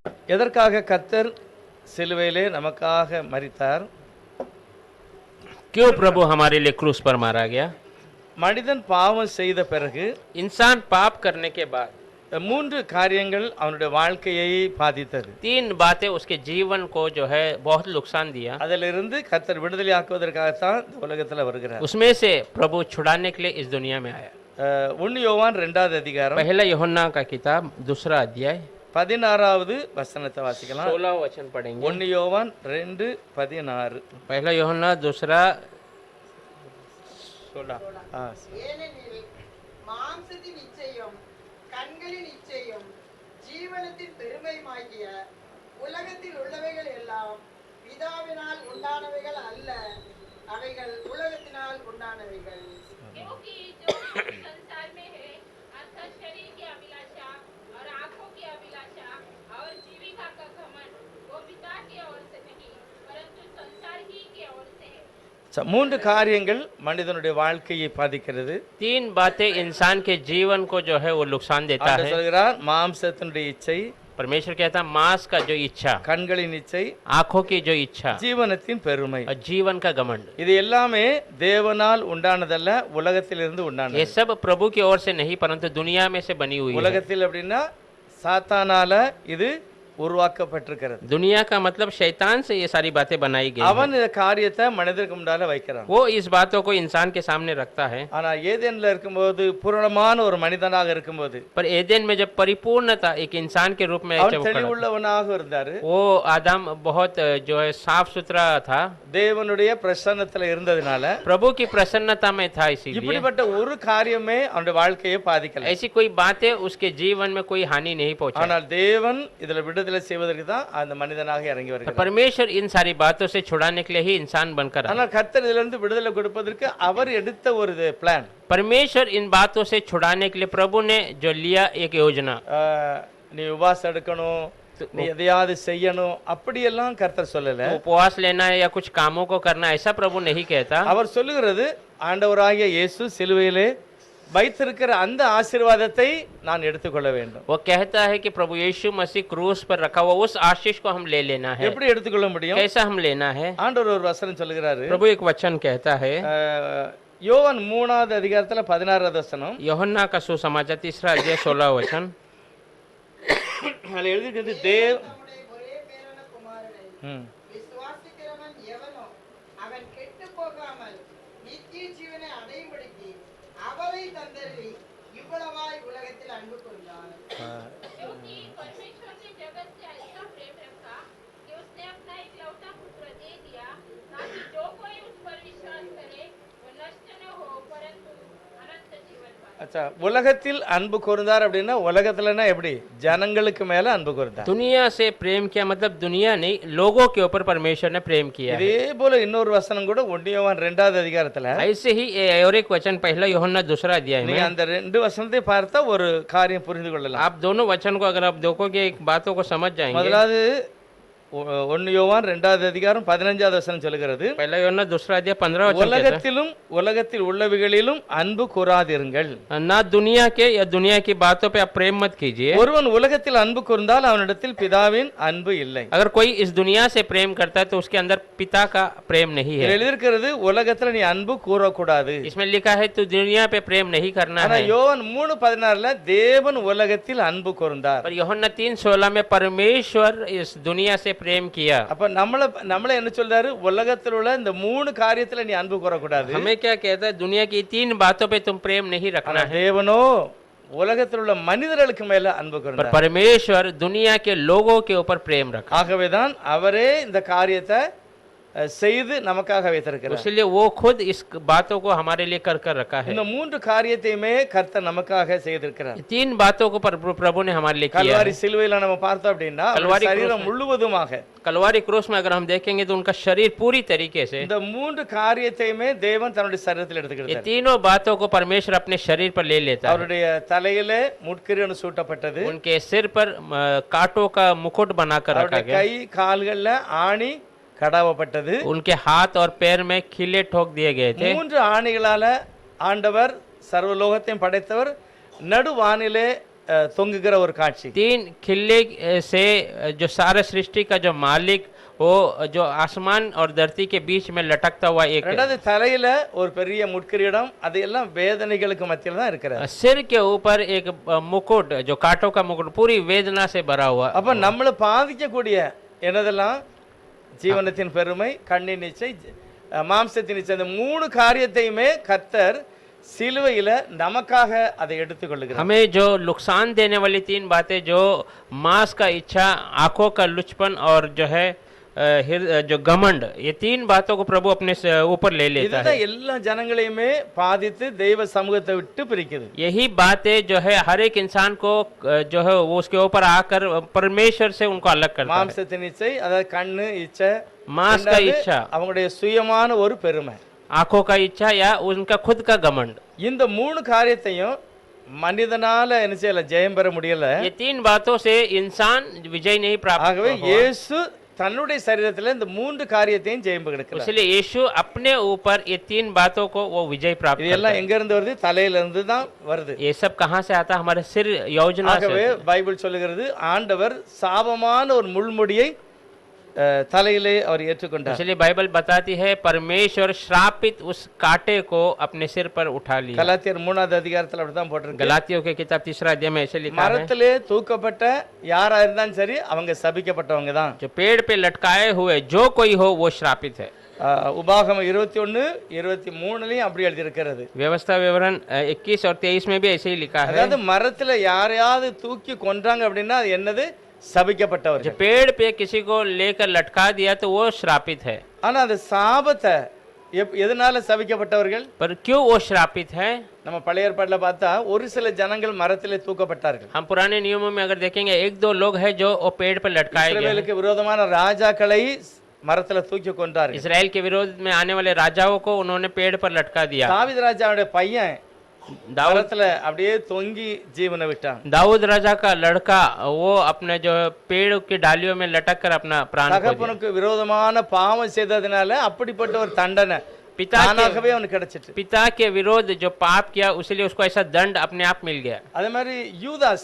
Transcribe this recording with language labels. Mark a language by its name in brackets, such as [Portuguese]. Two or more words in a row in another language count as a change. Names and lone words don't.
[Tamil] எதற்காக கர்த்தர் சிலுவையிலே நமக்காக மரித்தார்? [Hindi] क्यों प्रभु हमारे लिए क्रूस पर मारा गया? [Tamil] மனிதன் பாவம் செய்த பிறகு [Hindi] इंसान पाप करने के बाद [Tamil] மூன்று காரியங்கள் அவனுடைய வாழ்க்கையை பாதித்தது. [Hindi] 3 बातें उसके जीवन को जो है बहुत नुकसान दिया. [Tamil] அதிலிருந்து கர்த்தர் விடுதலை ஆக்குவதற்காகத்தான் இந்த உலகத்துல வருகிறார். [Hindi] उसमें से प्रभु छुड़ाने के लिए इस दुनिया में आया. [Tamil] 1 யோவான் 2வது அதிகாரம் [Hindi] पहला यूहन्ना का किताब 2रा अध्याय [Tamil] 16வது வசனத்தை வாசிக்கலாம். [Hindi] 16 वचन पढ़ेंगे. [Tamil] 1 யோவான் 2:16. [Hindi] पहला यूहन्ना 2रा 16. [Tamil] ஏனெனில் மாம்சத்தின் இச்சையும் கண்களின் இச்சையும் ஜீவனத்தின் பெருமையுமாகிய உலகத்தில் உள்ளவைகள் எல்லாம் பிதாவினால் உண்டானவைகள் அல்ல, அவைகள் உலகத்தினால் உண்டானவைகள். [Hindi] क्योंकि जो संसार में है अर्थात शरीर की अभिलाषा और आंखों की अभिलाषा और जीविका का घमंड वो पिता की ओर से नहीं परंतु संसार ही की ओर से है. [Tamil] மூன்று காரியங்கள் மனிதனுடைய வாழ்க்கையை பாதிக்கிறது. [Hindi] 3 बातें इंसान के जीवन को जो है वो नुकसान देता [Tamil] ஆண்டவர் [Hindi] है. [Tamil] சொல்கிறார், மாம்சத்தினுடைய இச்சை, [Hindi] परमेश्वर कहता है मांस का जो इच्छा, [Tamil] கண்களின் இச்சை, [Hindi] आंखों की जो इच्छा [Tamil] ஜீவனத்தின் பெருமை. [Hindi] और जीवन का घमंड, [Tamil] இது எல்லாமே தேவனால் உண்டானதல்ல, உலகத்திலிருந்து [Hindi] ये [Tamil] உண்டானது. [Hindi] सब प्रभु की ओर से नहीं परंतु दुनिया में से बनी हुई है. [Tamil] உலகத்தில் அப்படின்னா சாத்தானால இது உருவாக்கப்பட்டிருக்கிறது. [Hindi] दुनिया का मतलब शैतान से ये सारी बातें बनाई गई [Tamil] அவன் இந்த காரியத்தை மனிதருக்கு முன்னால வைக்கிறான். [Hindi] वो इस बातों को इंसान के सामने रखता है. [Tamil] ஆனா ஏதேன்ல இருக்கும்போது, பூரணமான ஒரு மனிதனாக இருக்கும்போது, [Hindi] पर एदेन में जब परिपूर्णता एक इंसान के रूप में [Tamil] அவன் [Hindi] जब खड़ा था, [Tamil] தெளிவுள்ளவனாக இருந்தாரு. [Hindi] वो आदम बहुत जो है साफ सुथरा था, [Tamil] தேவனுடைய பிரசன்னத்துல இருந்ததுனால [Hindi] प्रभु की प्रसन्नता में था, इसीलिए [Tamil] இப்படிப்பட்ட ஒரு காரியமே அவனுடைய வாழ்க்கையை பாதிக்கல. [Hindi] ऐसी कोई बातें उसके जीवन में कोई हानि नहीं पहुंचा. [Tamil] ஆனால் தேவன் இதுல விடுதலை செய்வதற்கு தான் அந்த மனிதனாக இறங்கி வருகிறார். [Hindi] परमेश्वर इन सारी बातों से छुड़ाने के लिए ही इंसान बनकर आया. [Tamil] ஆனால் கர்த்தர் இதுல இருந்து விடுதலை கொடுப்பதற்கு அவர் எடுத்த ஒரு பிளான். [Hindi] परमेश्वर इन बातों से छुड़ाने के लिए प्रभु ने जो लिया एक योजना, [Tamil] நீ உபவாசம் எடுக்கணும், நீ எதையாவது செய்யணும், அப்படியெல்லாம் கர்த்தர் சொல்லல. [Hindi] उपवास लेना है या कुछ कामों को करना, ऐसा प्रभु नहीं कहता. [Tamil] அவர் சொல்லுகிறது, ஆண்டவராகிய இயேசு சிலுவையிலே வைத்திருக்கிற அந்த ஆசீர்வாதத்தை நான் எடுத்துக்கொள்ள வேண்டும். [Hindi] वो कहता है कि प्रभु यीशु मसीह क्रूस पर रखा हुआ उस आशीष को हम ले लेना है. [Tamil] எப்படி எடுத்துக்கொள்ள முடியும்? [Hindi] कैसा हम लेना है? [Tamil] ஆண்டவர் ஒரு வசனம் சொல்லுகிறாரு. [Hindi] प्रभु एक वचन कहता है, [Tamil] யோவான் 3வது அதிகாரத்துல 16வது வசனம். [Hindi] यूहन्ना का सुसमाचार 3रा अध्याय 16 वचन. [Tamil] அதுல எழுதிஇருக்கிறது, தேவ் நம்முடைய ஒரே பேரான குமாரனை ம். விசுவாசிக்கிறவன் எவனோ அவன் கெட்டுப் போகாமல் நித்திய ஜீவனை அடையும்படிக்கு அவரை தந்தருளி இவ்வளவாய் உலகத்தில் அன்பு கூர்ந்தார். [Hindi] क्योंकि परमेश्वर ने जगत से ऐसा प्रेम रखा कि उसने अपना इकलौता पुत्र दे दिया ताकि जो कोई उस पर विश्वास करे वो नष्ट न हो परंतु अनंत जीवन पाए. [Tamil] அச்சா, உலகத்தில் அன்பு கூர்ந்தார் அப்படின்னா உலகத்துலன்னா எப்படி? ஜனங்களுக்கு மேல அன்பு கூர்ந்தார். [Hindi] दुनिया से प्रेम किया मतलब दुनिया नहीं, लोगों के ऊपर परमेश्वर ने प्रेम किया है. [Tamil] இதே போல இன்னொரு வசனம் கூட 1 யோவான் 2வது அதிகாரத்துல [Hindi] ऐसे ही और एक वचन पहला यूहन्ना 2रा अध्याय [Tamil] நீங்க [Hindi] में, [Tamil] அந்த 2 வசனத்தை பார்த்தா ஒரு காரியம் புரிந்து கொள்ளலாம். [Hindi] आप दोनों वचन को अगर आप देखोगे एक बातों को समझ जाएंगे. [Tamil] முதலாவது 1 யோவான் 2வது அதிகாரம் 15வது வசனம் சொல்லுகிறது, [Hindi] पहला यूहन्ना 2रा अध्याय 15 वचन कहता [Tamil] உலகத்திலும் உலகத்தில் உள்ளவைகளிலும் அன்பு கூராதிருங்கள். [Hindi] है, ना दुनिया के या दुनिया की बातों पे आप प्रेम मत कीजिए. [Tamil] ஒருவன் உலகத்தில் அன்பு கூர்ந்தால் அவனிடத்தில் பிதாவின் அன்பு இல்லை. [Hindi] अगर कोई इस दुनिया से प्रेम करता है तो उसके अंदर पिता का प्रेम नहीं [Tamil] இதுல [Hindi] है. [Tamil] எழுதியிருக்கிறது, உலகத்துல நீ அன்பு கூறக்கூடாது. [Hindi] इसमें लिखा है तो दुनिया पे प्रेम नहीं करना [Tamil] ஆனா [Hindi] है. [Tamil] யோவான் 3:16ல தேவன் உலகத்தில் அன்பு கூர்ந்தார். [Hindi] पर यूहन्ना 3:16 में परमेश्वर इस दुनिया से प्रेम किया. [Tamil] அப்ப நம்மள என்ன சொல்றாரு? உலகத்தில் உள்ள இந்த 3 காரியத்துல நீ அன்பு கூறக்கூடாது. [Hindi] हमें क्या कहता है? दुनिया की 3 बातों पे तुम प्रेम नहीं [Tamil] ஆனா [Hindi] रखना है. [Tamil] தேவனோ உலகத்தில் உள்ள மனிதர்களுக்கு மேல அன்பு [Hindi] पर [Tamil] கூர்ந்தார். [Hindi] परमेश्वर दुनिया के लोगों के ऊपर प्रेम रखा. [Tamil] ஆகவேதான் அவரே இந்த காரியத்தை செய்து நமக்காக வைத்திருக்கிறார். [Hindi] इसलिए वो खुद इस बातों को हमारे लिए कर कर रखा है. [Tamil] இந்த 3 காரியத்தையுமே கர்த்தர் நமக்காக செய்திருக்கிறார். [Hindi] 3 बातों को प्रभु ने हमारे लिए किया [Tamil] கல்வாரி [Hindi] है. [Tamil] சிலுவையில நம்ம பார்த்தோம் அப்படின்னா கல்வாரி சரீரம் முழுவதுமாக [Hindi] कलवारी क्रूस में अगर हम देखेंगे तो उनका शरीर पूरी तरीके से, [Tamil] இந்த 3 காரியத்தையுமே தேவன் தன்னுடைய சரீரத்தில் [Hindi] ये [Tamil] எடுத்துக்கிட்டார். [Hindi] तीनों बातों को परमेश्वर अपने शरीर पर ले लेता है. [Tamil] அவருடைய தலையிலே முட்கிரீடம் சூட்டப்பட்டது. [Hindi] उनके सिर पर कांटों का मुकुट बनाकर रखा [Tamil] அவருடைய [Hindi] गया. [Tamil] கை கால்கள்ல ஆணி கடாவப்பட்டது. [Hindi] उनके हाथ और पैर में खिले ठोक दिए गए थे. [Tamil] 3 ஆணிகளால ஆண்டவர் சர்வலோகத்தையும் படைத்தவர் நடுவானிலே தொங்குகிற ஒரு காட்சி. [Hindi] 3 खिल्ले से जो सारा सृष्टि का जो मालिक वो जो आसमान और धरती के बीच में लटकता हुआ एक [Tamil] ரெண்டாவது தலையில ஒரு பெரிய முட்கிரீடம், அது எல்லாம் வேதனைகளுக்கு மத்தியில தான் இருக்கிறது. [Hindi] सिर के ऊपर एक मुकुट जो कांटों का मुकुट पूरी वेदना से भरा हुआ। [Tamil] அப்ப நம்மளை பாதிக்கக்கூடிய என்னதெல்லாம் ஜீவனத்தின் பெருமை, கண்ணின் இச்சை, மாம்சத்தின் இச்சை, இந்த 3 காரியத்தையுமே கர்த்தர் சிலுவையில நமக்காக அதை எடுத்துக்கொள்ளுகிறார். [Hindi] हमें जो नुकसान देने वाली 3 बातें, जो मांस का इच्छा, आंखों का लुचपन और जो है जो घमंड, ये 3 बातों को प्रभु अपने ऊपर ले लेता है। [Tamil] இதுதான் எல்லா ஜனங்களையுமே பாதித்து தெய்வ சமூகத்தை விட்டு பிரிக்குது. [Hindi] यही बातें जो है हर एक इंसान को जो है वो उसके ऊपर आकर परमेश्वर से उनको अलग करता है। [Tamil] மாம்சத்தின் இச்சை, அதாவது கண்ணு இச்சை, [Hindi] मांस का इच्छा, [Tamil] அவங்களுடைய சுயமான ஒரு பெருமை, [Hindi] आंखों का इच्छा या उनका खुद का घमंड। [Tamil] இந்த 3 காரியத்தையும் மனிதனால என்ன செய்யல, ஜெயம் பெற முடியல. [Hindi] ये 3 बातों से इंसान विजय नहीं प्राप्त [Tamil] ஆகவே [Hindi] हुआ। [Tamil] இயேசு தன்னுடைய சரீரத்துல இந்த 3 காரியத்தையும் ஜெயம் பெறுகிறார். [Hindi] इसलिए यीशु अपने ऊपर ये 3 बातों को वो विजय प्राप्त करता [Tamil] இதெல்லாம் [Hindi] है। [Tamil] எங்க இருந்து வருது? தலையில இருந்து தான் வருது. [Hindi] ये सब कहाँ से आता है? हमारे सिर योजना से। [Tamil] ஆகவே பைபிள் சொல்லுகிறது, ஆண்டவர் சாபமான ஒரு முள்முடியை தலையிலே அவர் ஏற்றுக்கொண்டார். [Hindi] इसलिए बाइबल बताती है परमेश्वर श्रापित उस कांटे को अपने सिर पर उठा लिया। [Tamil] கலாத்தியர் 3வது அதிகாரத்துல அப்படிதான் போட்டிருக்கு. [Hindi] गलातियों के किताब 3 अध्याय में ऐसे लिखा है, [Tamil] மரத்திலே தூக்கப்பட்ட யாரா இருந்தாலும் சரி அவங்க சபிக்கப்பட்டவங்க தான். [Hindi] जो पेड़ पे लटकाए हुए जो कोई हो वो श्रापित है। [Tamil] உபாகமம் 21:23 அப்படி எழுதி இருக்கிறது. [Hindi] व्यवस्था विवरण 21 और 23 में भी ऐसे ही लिखा है। [Tamil] அதாவது மரத்துல யாரையாவது தூக்கி கொன்றாங்க அப்படின்னா அது என்னது? [Hindi] जो [Tamil] சபிக்கப்பட்டவர்கள். [Hindi] पेड़ पे किसी को लेकर लटका दिया तो वो श्रापित है। [Tamil] ஆனா அந்த சாபத்தை எதனால சபிக்கப்பட்டவர்கள்? [Hindi] पर क्यों वो श्रापित है? [Tamil] நம்ம பழைய ஏற்பாட்டுல பார்த்தா ஒரு சில ஜனங்கள் மரத்திலே தூக்கப்பட்டார்கள். [Hindi] हम पुराने नियमों में अगर देखेंगे 1-2 लोग हैं जो वो पेड़ पर लटकाए गए हैं। [Tamil] இஸ்ரவேலுக்கு விரோதமான ராஜாக்களை மரத்துல தூக்கி கொண்டார்கள். [Hindi] इसराइल के विरोध में आने वाले राजाओं को उन्होंने पेड़ पर लटका दिया। [Tamil] தாவீது ராஜாவுடைய பையன் [Hindi] दाऊद [Tamil] மரத்துல அப்படியே தொங்கி ஜீவனை விட்டான். [Hindi] दाऊद राजा का लड़का वो अपने जो पेड़ की डालियों में लटक कर अपना प्राण खो दिया। [Tamil] தகப்பனுக்கு விரோதமான பாவம் செய்ததனால அப்படிப்பட்ட ஒரு தண்டனை தானாகவே அவனுக்கு கிடைச்சிட்டு. [Hindi] पिता के विरोध जो पाप किया उसलिए उसको ऐसा दंड अपने आप मिल गया। [Tamil] அதே மாதிரி யூதாஸ்,